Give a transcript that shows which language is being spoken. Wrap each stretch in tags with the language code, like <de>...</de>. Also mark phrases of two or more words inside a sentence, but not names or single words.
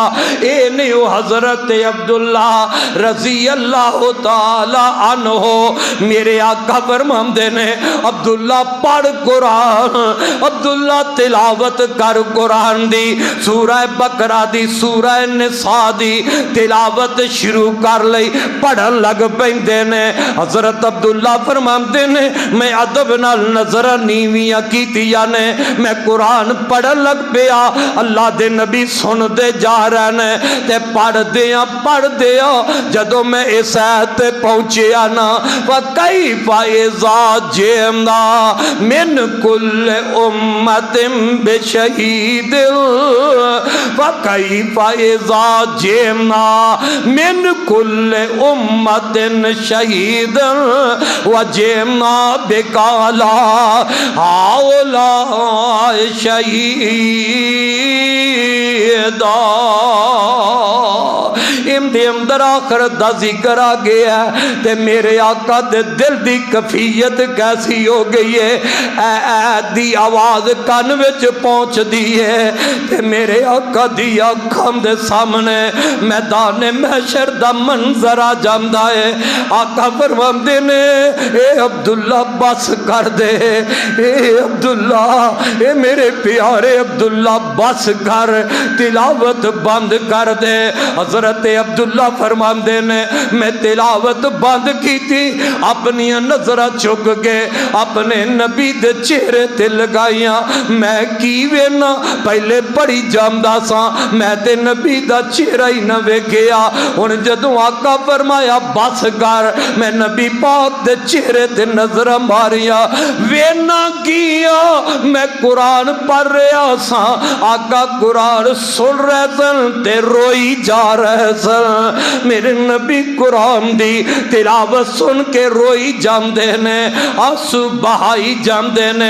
<pa>اے نیو حضرت عبداللہ رضی اللہ تعالی عنہ میرے آقا فرماندے نے عبداللہ پڑھ قرآن، عبداللہ تلاوت کر قرآن دی، سورہ بقرہ دی، سورہ نساء دی تلاوت شروع کر لئی، پڑھن لگ پیندے نے۔ حضرت عبداللہ فرماندے نے میں ادب نال نظر نیویاں کیتیاں نے، میں قرآن پڑھن لگ پیا، اللہ دے نبی سن دے جا رہے نے تے پڑھ دیا جدوں میں اس آیت تے پہنچیا نا</pa> <ar>وَكَيْفَ إِذَا جِئْنَا مِنْ كُلِّ أُمَّةٍ بِشَهِيدٍ وَكَيْفَ إِذَا جِئْنَا مِنْ كُلِّ أُمَّةٍ شَهِيدًا وَجِئْنَا بِكَ عَلَىٰ هَؤُلَاءِ شَهِيدًا۔</ar> <pa>دے اندر آخرت دا ذکر آ گیا ہے تے میرے آقا دے دل دی کفیت کیسی ہو گئی ہے، اے دی آواز کان وچ پہنچ دی ہے تے میرے آقا دی آنکھاں دے سامنے میدان محشر دا منظر آ جاندا ہے۔ آقا فرماندے نے اے عبداللہ بس کر دے، اے عبداللہ، اے میرے پیارے عبداللہ بس کر، تلاوت بند کر دے۔ حضرت عبداللہ فرماندے نے میں تلاوت بند کی تھی، اپنی نظرہ چک کے اپنے نبی دے چہرے تے لگائیاں، میں کی وینا پہلے پڑھی جامدہ سا، میں تے نبی دا چہرہ ہی نہ ویکھیا، ان جدوں آقا فرمایا بس کر، میں نبی پاک دے چہرے تے نظرہ ماریا، وینا کیا میں قرآن پڑھ رہا سا، آقا قرآن سن رہے سن تے روئی جا رہے سن۔ میرے نبی قرآن دی تلاوت سن کے روئی جاندے نے، آنسو بہائی جاندے نے۔</pa>